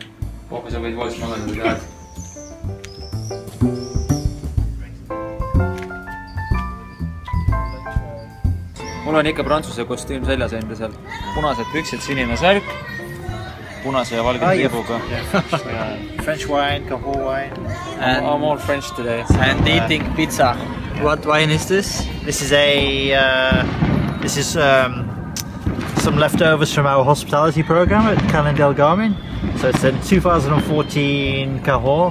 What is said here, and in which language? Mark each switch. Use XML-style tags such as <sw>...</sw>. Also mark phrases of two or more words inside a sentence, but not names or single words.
<et>Hoopis sa võid voodis magada, kui tahad. Mul on ikka prantsuse kostüüm seljas enda seal. Punased püksid, sinine särk. Punase ja valge tiibuga.</et> <en>French wine, Cahors wine. I'm all French today. And eating pizza. What wine is this? This is some leftovers from our hospitality program at Calin del Garmin. So it's a 2014 Cahors.</en>